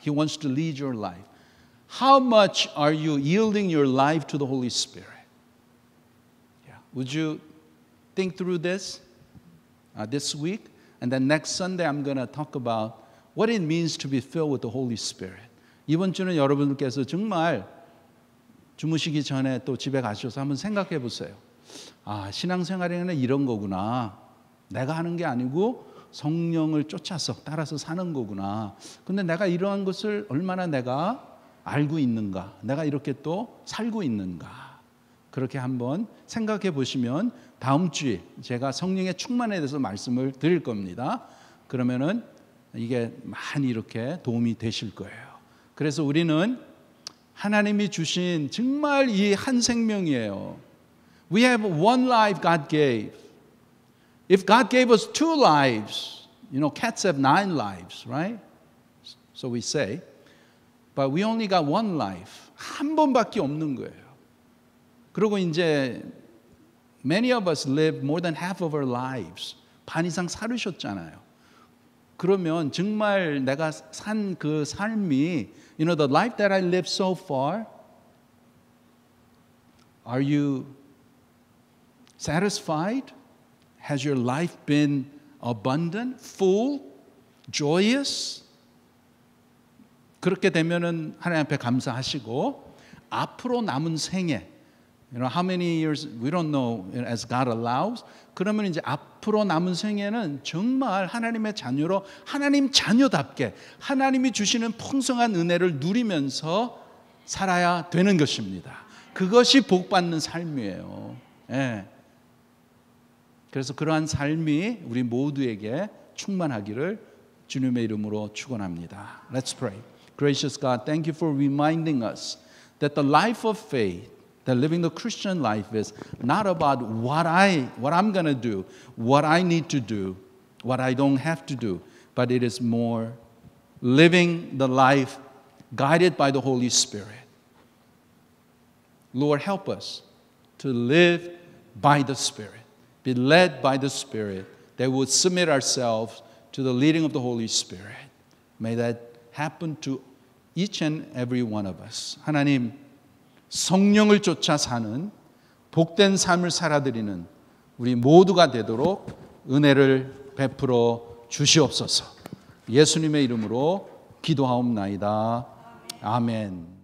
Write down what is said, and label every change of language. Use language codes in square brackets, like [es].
[en] He wants to lead your life. How much are you yielding your life to the Holy Spirit? Yeah. Would you think through this week? And then next Sunday, I'm going to talk about what it means to be filled with the Holy Spirit. [ko] 이번 주는 여러분께서 정말 주무시기 전에 또 집에 가셔서 한번 생각해 보세요. 아, 신앙생활에는 이런 거구나. 내가 하는 게 아니고 성령을 쫓아서 따라서 사는 거구나. 근데 내가 이러한 것을 얼마나 내가 알고 있는가? 내가 이렇게 또 살고 있는가? 그렇게 한번 생각해 보시면 다음 주에 제가 성령의 충만에 대해서 말씀을 드릴 겁니다. 그러면은 이게 많이 이렇게 도움이 되실 거예요. 그래서 우리는 하나님이 주신 정말 이 한 생명이에요. [en] We have one life God gave. If God gave us two lives, cats have 9 lives, right? So we say. But we only got one life. [ko] 한 번밖에 없는 거예요. 그리고 이제 [en] many of us live more than half of our lives. [ko] 반 이상 살으셨잖아요. 그러면 정말 내가 산 그 삶이 [en] the life that I lived so far, are you satisfied? Has your life been abundant, full, joyous? [ko] 그렇게 되면은 하나님 앞에 감사하시고 앞으로 남은 생애, [en] how many years we don't know as God allows. [ko] 그러면 이제 앞으로 남은 생애는 정말 하나님의 자녀로 하나님 자녀답게 하나님이 주시는 풍성한 은혜를 누리면서 살아야 되는 것입니다. 그것이 복받는 삶이에요. 예. 그래서 그러한 삶이 우리 모두에게 충만하기를 주님의 이름으로 축원합니다. [en] Let's pray. Gracious God, thank you for reminding us that the life of faith, that living the Christian life is not about what I'm going to do, what I need to do, what I don't have to do, but it is more living the life guided by the Holy Spirit. Lord, help us to live by the Spirit, be led by the Spirit, that we would submit ourselves to the leading of the Holy Spirit. May that happen to each and every one of us. [ko] 하나님, 성령을 쫓아 사는 복된 삶을 살아드리는 우리 모두가 되도록 은혜를 베풀어 주시옵소서. 예수님의 이름으로 기도하옵나이다. 아멘.